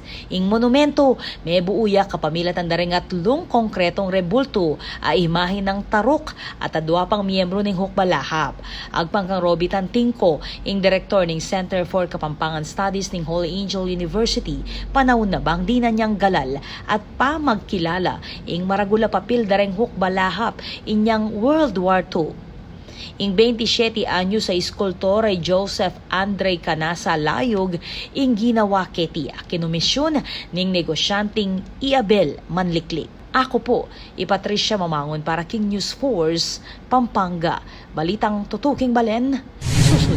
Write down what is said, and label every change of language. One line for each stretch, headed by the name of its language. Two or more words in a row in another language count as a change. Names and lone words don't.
Pampanga: Ing monumento may buuya kapamilatan daring atlong konkretong rebulto a imahe ng Tarok at adwa pang miyembro ning Hukbalahap. Agpang kang Robitan Tingko, ing direktor ning Center for Kapampangan Studies ning Holy Angel University, panahon na bang di na niyang galal at pamagkilala ing maragula papil dareng hukbalahap inyang World War II. Ing 27 anyo sa iskultor ay Joseph Andre Canasa Layog ing ginawa ketiya kinumisyon ning negosyanteng Iabel Manliklik. Ako po, Patricia Mamangon para King News Force, Pampanga. Balitang tutuking balen, susuyo.